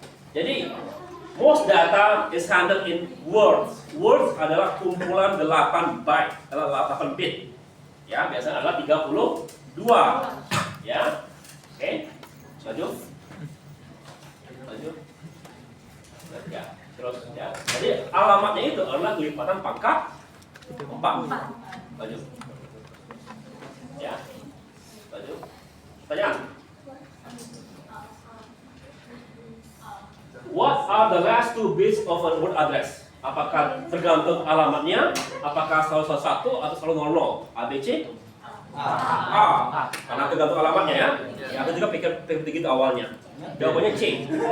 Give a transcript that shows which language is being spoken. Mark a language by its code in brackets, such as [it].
[en] Jadi, most data is handled in words. [id] Words adalah kumpulan 8 byte, adalah 8 bit. Ya, biasanya adalah 32. Ya. Oke. Maju. Maju. Ya, terus ya. Jadi alamatnya itu adalah kelipatan pangkat 4. Maju. Ya. Maju. Pertanyaan. [en] What are the last 2 bits of a word address? [id] Apakah tergantung alamatnya? Apakah selalu 1 atau selalu 00? ABC? A. Karena tergantung alamatnya ya. Ya, aku juga pikir begitu awalnya. Jawabannya C.